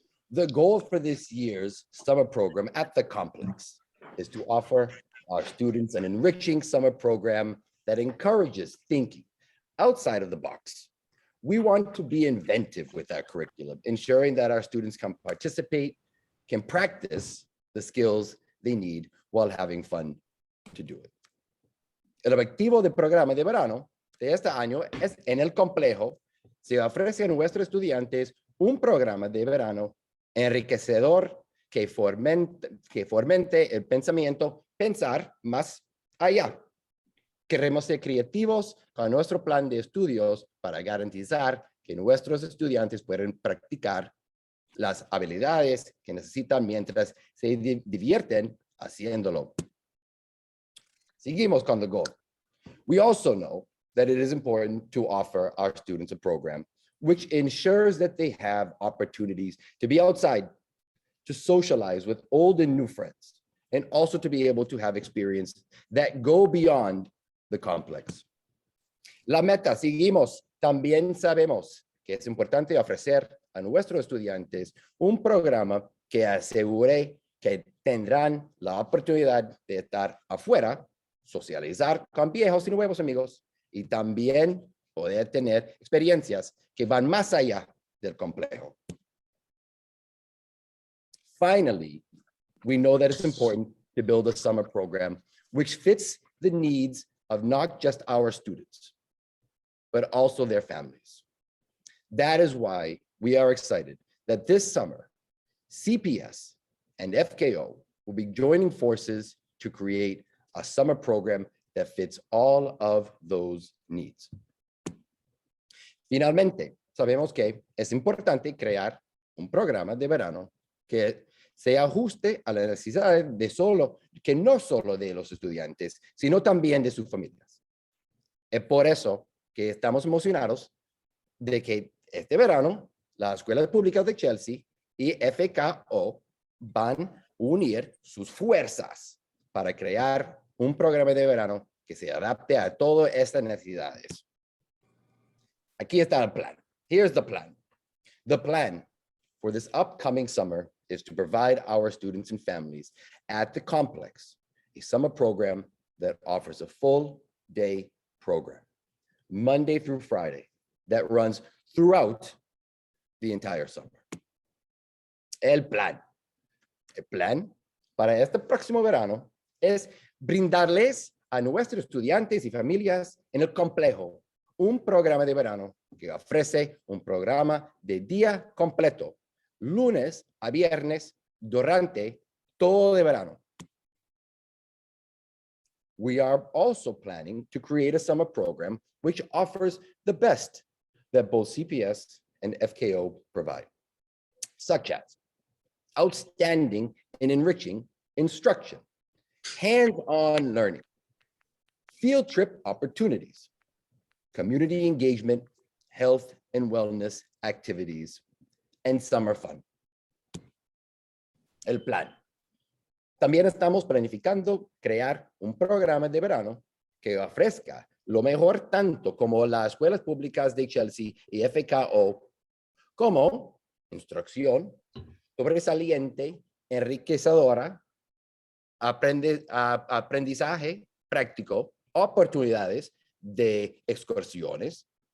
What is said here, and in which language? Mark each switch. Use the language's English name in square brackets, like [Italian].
[English] The goal for this year's summer program at the complex is to offer our students an enriching summer program that encourages thinking outside of the box. We want to be inventive with our curriculum, ensuring that our students can participate, can practice the skills they need while having fun to do it. [Spanish] El objetivo del programa de verano de este año es en el complejo, se ofrece a nuestros estudiantes un programa de verano enriquecedor que fomente el pensamiento, pensar más allá. Queremos ser creativos con nuestro plan de estudios para garantizar que nuestros estudiantes puedan practicar las habilidades que necesitan mientras se divierten haciéndolo. Seguimos con [English] the goal. We also know that it is important to offer our students a program which ensures that they have opportunities to be outside, to socialize with old and new friends, and also to be able to have experiences that go beyond the complex. [Spanish] La meta, seguimos, también sabemos que es importante ofrecer a nuestros estudiantes un programa que asegure que tendrán la oportunidad de estar afuera, socializar con viejos y nuevos amigos, y también poder tener experiencias que van más allá del complejo. [English] Finally, we know that it's important to build a summer program which fits the needs of not just our students, but also their families. That is why we are excited that this summer, CPS and FKO will be joining forces to create a summer program that fits all of those needs. [Spanish] Finalmente, sabemos que es importante crear un programa de verano que se ajuste a las necesidades que no solo de los estudiantes, sino también de sus familias. Es por eso que estamos emocionados de que este verano las escuelas públicas de Chelsea y FKO van a unir sus fuerzas para crear un programa de verano que se adapte a todas estas necesidades. Aquí está el plan. [English] Here's the plan. The plan for this upcoming summer is to provide our students and families at the complex a summer program that offers a full day program, Monday through Friday, that runs throughout the entire summer. [Spanish] El plan para este próximo verano es brindarles a nuestros estudiantes y familias en el complejo un programa de verano que ofrece un programa de día completo, lunes a viernes, durante todo el verano. [English] We are also planning to create a summer program which offers the best that both CPS and FKO provide, such as outstanding and enriching instruction, hands-on learning, field trip opportunities, community engagement, health and wellness activities, and summer fun. [Spanish] El plan. También estamos planificando crear un programa de verano que ofrezca lo mejor tanto como las escuelas públicas de Chelsea y FKO, como instrucción sobresaliente, enriquecedora, aprendizaje práctico, oportunidades de excursiones,